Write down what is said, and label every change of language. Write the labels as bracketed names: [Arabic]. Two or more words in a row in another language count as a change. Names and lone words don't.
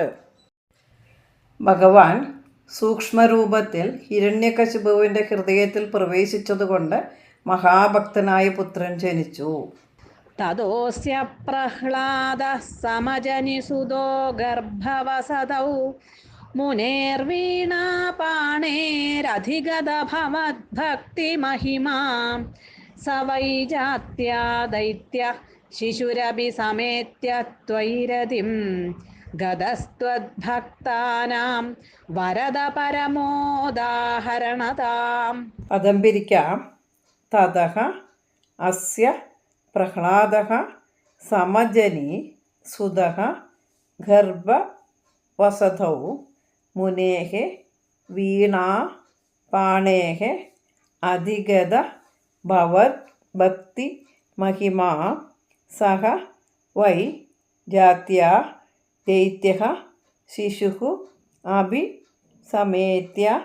[Malayalam] ഭഗവാൻ സൂക്ഷ്മരൂപത്തിൽ ഹിരണ്യകശിപുവിൻ്റെ ഹൃദയത്തിൽ പ്രവേശിച്ചതുകൊണ്ട് മഹാഭക്തനായ പുത്രൻ ജനിച്ചു. [Sanskrit] തദോസ്യ പ്രഹ്ലാദഃ സമജനിസുതോ ഗർഭവസതൗ മുനേർവീണാ പാണേരധിഗത ഭവദ്ഭക്തിമഹിമാ स वै जात्या दैत्य शिशुरपि समेत्य त्वयिरतिं गतस्त्वद्भक्तानां वरद परमोदाहरणताम्. [Malayalam] പദം പിരിക്കാം. [Sanskrit] തതഃ അസ്യ പ്രഹ്ലാദഃ സമജനി സുതഃ ഗർഭവസതൗ മുനേഃ വീണാ പാണേഃ അധിഗത ഭവത് ഭക്തി മഹിമാ സഹ വൈ ജാത്യാ ദൈത്യഃ ശിശുഃ അഭി സമേത്യ